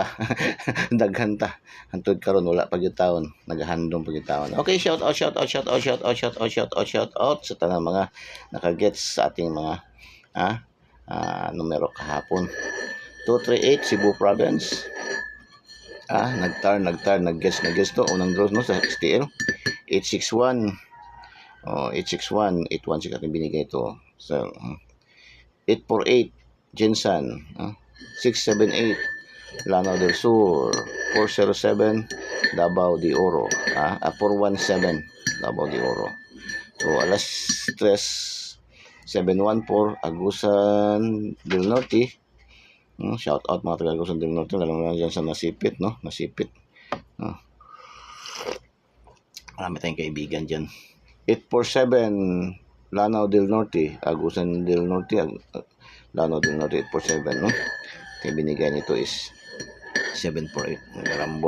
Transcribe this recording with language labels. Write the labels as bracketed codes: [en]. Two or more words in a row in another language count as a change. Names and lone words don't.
[ceb] Hantod karon wala pa gyud taon, nagahandom pa gyud taon. [tl] Okay, [en] shout out [tl] sa tanang mga nakagets sa ating mga numero kahapon. 238 Cebu Province. Nag-guess to unang draw, no, sa STL. 861 816 ating binigay to. So 848 Jensan, 678 Lanao del Sur, 407 Davao de Oro, 417 Davao de Oro. So alas 3 714 Agusan del Norte. [en] Shout out [tl] mga taga Agusan del Norte, lalo na dyan sa Nasipit, no? Nasipit. Marami tayong kaibigan dyan. 847 Lanao del Norte, Agusan del Norte, Lanao del Norte, 847, no? Yung binigay nito is 748, nagarambol.